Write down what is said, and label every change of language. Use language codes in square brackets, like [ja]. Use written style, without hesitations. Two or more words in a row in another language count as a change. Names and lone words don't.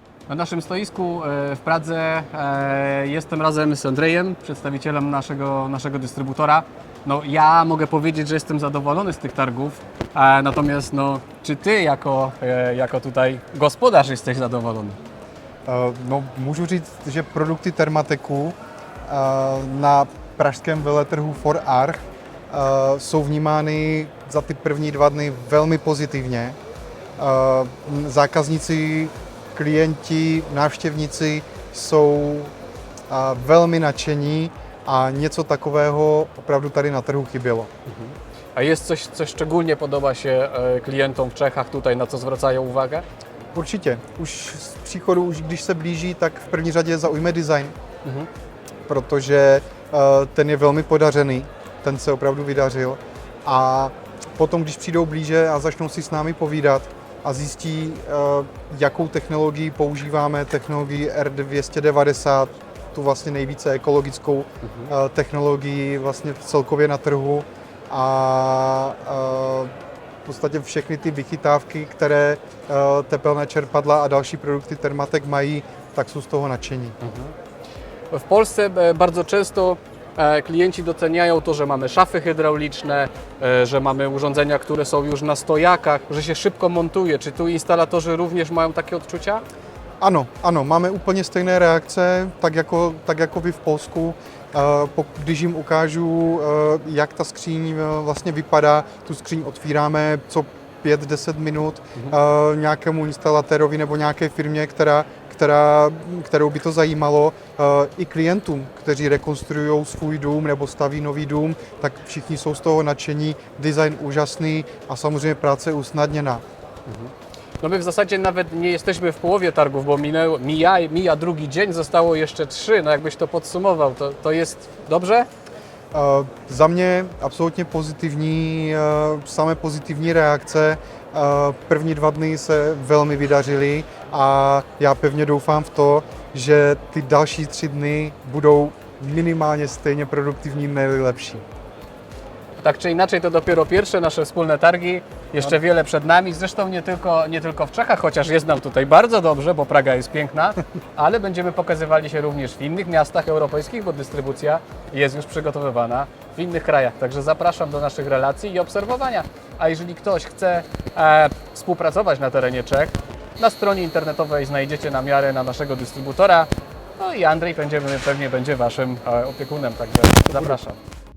[pl] Na naszym stoisku w Pradze jestem razem z Andrzejem, przedstawicielem naszego dystrybutora. No, ja mogę powiedzieć, że jestem zadowolony z tych targów, natomiast no, czy Ty jako tutaj gospodarz jesteś zadowolony? [cs] No, můžu říct, že produkty Thermatechu na pražském veletrhu For Arch jsou vnímány za ty první 2 dny velmi pozitivně. Zákazníci, klienti, návštěvníci jsou velmi nadšení a něco takového opravdu tady na trhu chybělo. [pl] A jest coś, co szczególnie podoba się klientom w Czechach tutaj, na co zwracają uwagę? [cs] Určitě. Už z příchodu, už když se blíží, tak v první řadě zaujme design, protože ten je velmi podařený, ten se opravdu vydařil. A potom, když přijdou blíže a začnou si s námi povídat a zjistí, jakou technologii používáme, technologii R290, tu vlastně nejvíce ekologickou technologii vlastně celkově na trhu a v podstatě všechny ty vychytávky, které tepelné čerpadla a další produkty Thermatech mají, tak jsou z toho nadšení. [pl] W Polsce bardzo często klienci doceniają to, że mamy szafy hydrauliczne, że mamy urządzenia, które są już na stojakach, że się szybko montuje. Czy tu instalatorzy również mają takie odczucia? [cs] Ano, ano, máme úplně stejné reakce, tak jako vy v Polsku. Když jim ukážu, jak ta skříň vlastně vypadá, tu skříň otvíráme co 5-10 minut nějakému instalatérovi nebo nějaké firmě, kterou by to zajímalo, i klientům, kteří rekonstruují svůj dům nebo staví nový dům, tak všichni jsou z toho nadšení, design úžasný a samozřejmě práce usnadněná. [pl] No my w zasadzie nawet nie jesteśmy w połowie targów, bo mija drugi dzień, zostało jeszcze 3. No jakbyś to podsumował, to jest dobrze? [cs] Za mě absolutně pozitivní, samé pozitivní reakce. První 2 dny se velmi vydařily a já pevně doufám v to, že ty další 3 dny budou minimálně stejně produktivní, ne-li lepší. [pl] Tak czy inaczej, to dopiero pierwsze nasze wspólne targi, jeszcze wiele przed nami, zresztą nie tylko w Czechach, chociaż jest nam tutaj bardzo dobrze, bo Praga jest piękna, ale będziemy pokazywali się również w innych miastach europejskich, bo dystrybucja jest już przygotowywana w innych krajach. Także zapraszam do naszych relacji i obserwowania. A jeżeli ktoś chce współpracować na terenie Czech, na stronie internetowej znajdziecie namiary na naszego dystrybutora, no i Andrzej pewnie będzie Waszym opiekunem, także zapraszam.